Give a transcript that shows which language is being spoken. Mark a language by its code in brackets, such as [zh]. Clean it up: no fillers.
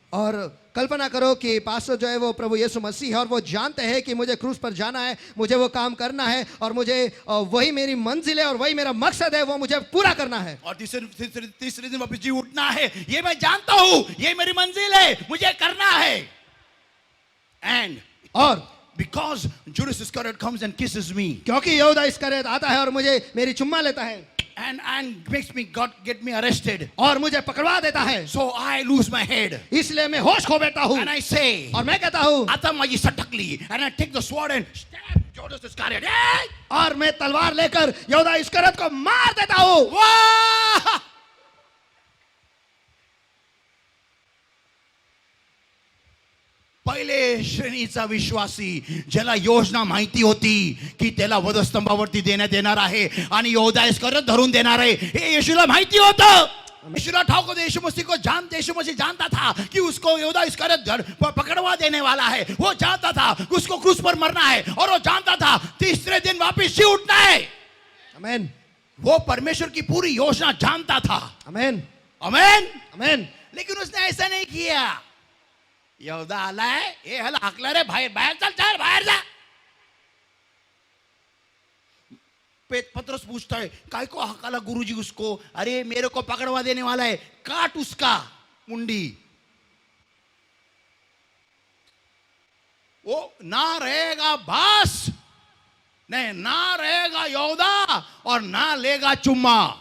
[hi] और कल्पना करो कि पास्टर जो है वो प्रभु यीशु मसीह है और वो जानते हैं कि मुझे क्रूस पर जाना है, मुझे वो काम करना है और मुझे वही मेरी मंजिल है और वही मेरा मकसद है, वो मुझे पूरा करना है। और तीसरे दिन वापस जी उठना है, ये मैं जानता हूं, ये मेरी मंजिल है, मुझे करना है। [en] And [hi] और [en] because Judas Iscariot comes and kisses me, [hi] क्योंकि यहूदा इस्करियोत आता है और मुझे मेरी चुम्मा लेता है, [en] and makes me get me arrested. [hi] और मुझे पकड़वा देता है, [en] So I lose my head. [hi] इसलिए मैं होश खो बैठता हूँ [en] And I say, [hi] और मैं कहता हूँ, [mr] आता माझी सटकली. [en] And I take the sword and stab Judas Iscariot. Hey! [hi] और मैं तलवार लेकर यहूदा इस्करियत को मार देता हूँ. वाह! [mr] पहिले श्रेणीचा विश्वासी ज्याला योजना माहिती होती की त्याला वधस्तंभावरती देण्यात येणार आहे आणि यहूदा इस्करियत धरून देणार आहे, हे येशूला माहिती होतं. यीशुला ठाऊक होतं, [hi] यीशु मसीह को यीशु मसीह जानता था कि उसको यहूदा इस्करियत पकड़वा देने वाला है. वो जानता था उसको क्रूस पर मरना है और वो जानता था तीसरे दिन वापस जी उठना है. आमेन, वो परमेश्वर की पूरी योजना जानता था. आमेन, आमेन. आमेन. लेकिन उसने ऐसा नहीं किया. [mr] यहूदा आलाय, हे हला हाकला रे, बाहेर बाहेर चल, चल बाहेर जा. [hi] पतरस पूछता है, काय को हकाला गुरुजी उसको? अरे मेरे को पकड़वा देने वाला है, काट उसका मुंडी. वो ना रहेगा बास, नहीं ना रहेगा यहूदा और ना लेगा चुम्मा.